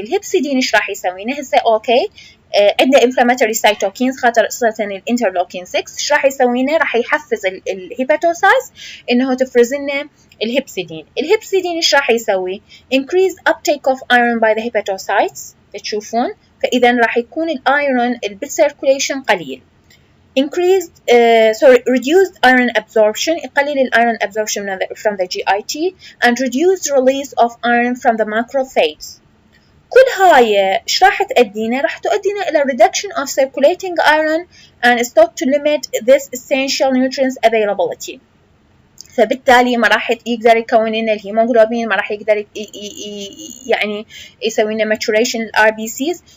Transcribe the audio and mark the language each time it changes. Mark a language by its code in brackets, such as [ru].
[ar] الهيبسيدين ايش راح يسوي؟ هسه اوكي عندنا انفلاماتوري سايتوكينز خاصة الانترلوكين 6، ايش راح يسوي لنا؟ راح يحفز الهيباتوسايتس انه تفرز لنا الهيبسيدين. الهيبسيدين ايش راح يسوي؟ [en] increase uptake of iron by the hepatocytes [ar] تشوفون، فاذا راح يكون الايرون بالسيركوليشن قليل. [en] increased reduced iron absorption [ar] يقلل الايرون [en] absorption from the GIT and reduced release of iron from the macrophages. [ar] كل هاي ايش راح تؤدينا؟ راح تؤدينا الى [en] reduction of circulating iron and stop to limit this essential nutrients availability. [ar] فبالتالي ما راح يقدر يكون لنا الهيموغلوبين، ما راح يقدر يعني يسوي لنا maturation الار بي سيز.